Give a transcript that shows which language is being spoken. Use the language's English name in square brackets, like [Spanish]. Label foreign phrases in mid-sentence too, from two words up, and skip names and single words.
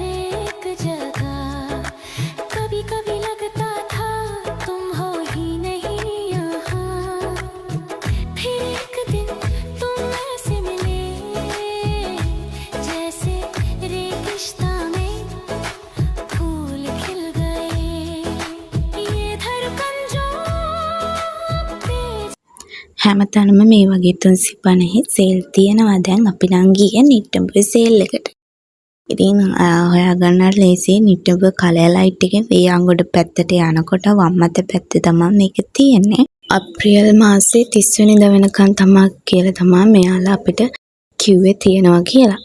[Hindi] एक जगह, कभी कभी लगता था तुम हो ही नहीं यहाँ, फिर एक दिन तुम ऐसे मिले जैसे रेगिस्तान में फूल खिल गए, ये धड़कन जो तेज [Sinhala] හැමතැනම මේ වගේ 350 සේල් තියෙනවා. දැන් අපි නම් ගියේ නිට්ටඹුවේ සේල් එකට. ඉතින් හොයාගන්න ලේසියි. නිට්ටඹුව [English] colour light [Sinhala] එකෙන් වේයන්ගොඩ පැත්තට යනකොට වම් අත පැත්තේ තමයි මේක තියෙන්නේ. අප්‍රේල් මාසේ 30 වෙනිදා වෙනකන් තමයි කියලා තමයි මෙයාලා අපිට කිව්වේ තියෙනවා කියලා.